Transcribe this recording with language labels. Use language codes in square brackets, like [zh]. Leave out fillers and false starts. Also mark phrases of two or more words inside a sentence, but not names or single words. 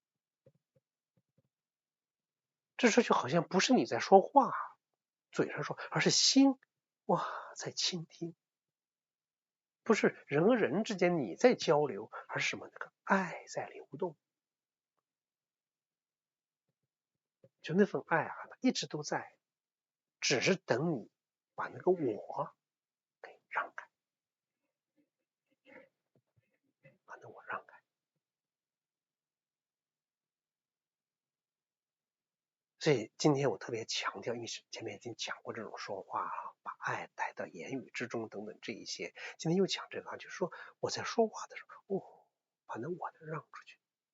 [zh] 這時候就好像不是你在說話，嘴上說，而是心在傾聽。不是人和人之間你在交流，而是什麼？那個愛在流動。就那份愛一直都在，只是等你把那個我給讓開，把那我讓開。所以今天我特別強調，因为前面已经講過這種說話把愛帶到言語之中等等這一些，今天又講這個就是說我在說話的時候，把那我的讓出去，